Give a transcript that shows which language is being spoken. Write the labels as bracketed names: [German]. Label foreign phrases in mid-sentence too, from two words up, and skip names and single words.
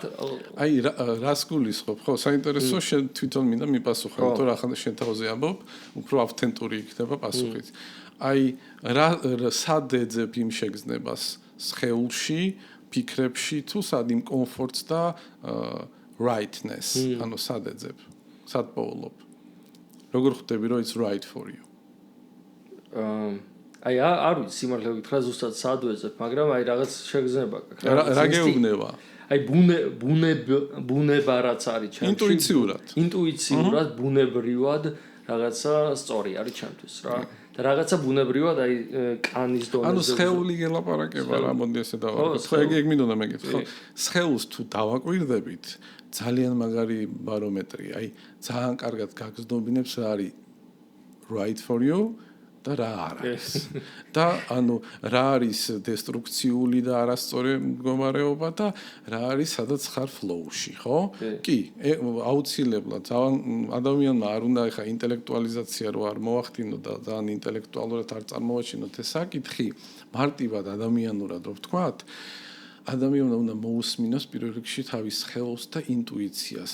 [Georgian] აი რას გულისხმობ ხო საინტერესო შენ თვითონ მინდა მიპასუხო თუ რა ხან შენ თავზე ამბობ უფრო ავთენტური იქნება პასუხიც აი რა სად ეძებ იმ შეგრძნებას სხეულში ფიქრებში თუ სად იმ კომფორტს და rightness ანუ სად ეძებ სად პოულობ როგორ ხვდები რომ [English] it's right for you [Georgian] აი არ ვიცი სიმართლე გითხრა ზუსტად სად ვეძებ მაგრამ აი რაღაც შეგრძნება გაქვს რა გეუბნება აი ბუნება რაც არის ჩემში ინტუიციურად ბუნებრივად რაღაცა სწორი არის ჩემთვის რა და რაღაცა ბუნებრივად აი კანის დონეზე ანუ სხეული გელაპარაკება რა მოდი ესე დავაკეთო ხო ეგ მინდოდა მეკითხო ხო სხეულს თუ დავაკვირდებით ძალიან მაგარი ბარომეტრია აი ძალიან კარგად გაგზნობინებს რა არის [English] right for you [Georgian] და რა არ არის. და ანუ რა არის დესტრუქციული და არასწორი მდგომარეობა და რა არის სადაც ხარ flow-ში, ხო? კი, აუცილებლად ადამიანმა არ უნდა ეხა ინტელექტუალიზაცია რო არ მოახდინო და ძალიან ინტელექტუალურად არ წარმოვაჩინოთ ეს საკითხი, მარტივად ადამიანურად რო ვთქვათ, ადამიანმა უნდა მოусმინოს პირველ რიგში თავის ხელს და ინტუიციას.